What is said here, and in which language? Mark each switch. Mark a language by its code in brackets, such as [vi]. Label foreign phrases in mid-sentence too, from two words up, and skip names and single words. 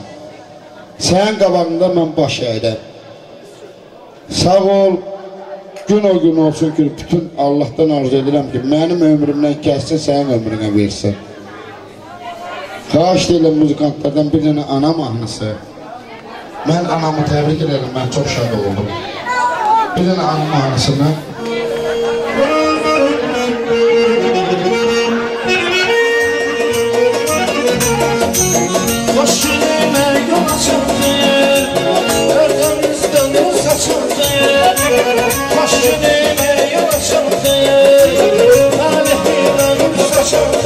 [az] Sənin qabağında mən baş əyirəm. Sağ ol, gün o gün olsun ki, bütün Allah'tan arzu edirəm ki, mənim ömrümdən kəssin, sənin ömrünə versin. Xahiş deyiləm muzikantlardan bir dənə ana mahnısı. Mən anamı təbrik edirəm, mən çox şad oldum. Bir dənə ana mahnısını. [tr] Hoş günüme yol açıldı, örtümüzden yol saçıldı. Hoş günüme yol açıldı, talihimden yol saçıldı.